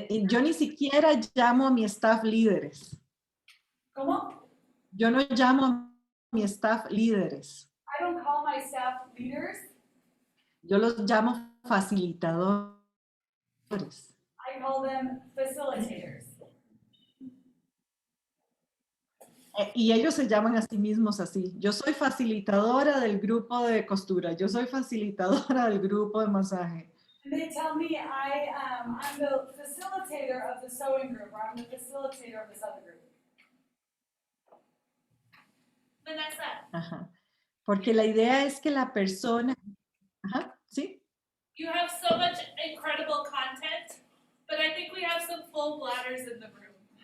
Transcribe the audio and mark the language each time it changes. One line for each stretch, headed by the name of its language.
Spanish: Yo ni siquiera llamo a mi staff líderes. ¿Cómo? Yo no llamo a mi staff líderes.
English: I don't call my staff leaders.
Spanish: Yo los llamo facilitadores.
English: I call them facilitators.
Spanish: Y ellos se llaman a sí mismos así. Yo soy facilitadora del grupo de costura. Yo soy facilitadora del grupo de masaje.
English: And they tell me I'm the facilitator of the sewing group, or I'm the facilitator of this other group. Vanessa,
Spanish: Ajá. Porque la idea es que la persona... Ajá, ¿sí?
English: you have so much incredible content, but I think we have some full bladders in the room.